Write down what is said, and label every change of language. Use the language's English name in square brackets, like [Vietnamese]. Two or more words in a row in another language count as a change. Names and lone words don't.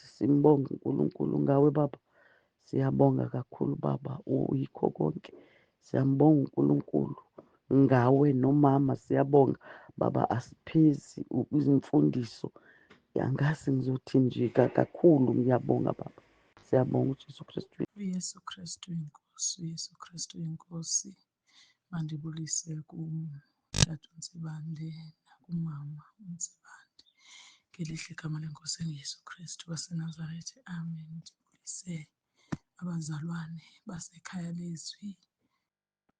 [Zulu] Simbonga uNkulunkulu ngawe baba, siyabonga kakhulu baba, uyikho konke. Siyambonga uNkulunkulu ngawe nomama, siyabonga baba, asiphezi izimfundiso. Angazi ngizothi nje kakhulu. Ngiyabonga baba, siyabonga uJesu Kristu. uYesu Kristu inkosi, uYesu Kristu inkosi. [Xhosa] Mandibulise kuTata uNtsibande nakumama uNtsibande. Ngelihle igama lenkosi enguYesu Kristu waseNazaretha. Amen. Ndibulise abazalwane basekhaya lezwi.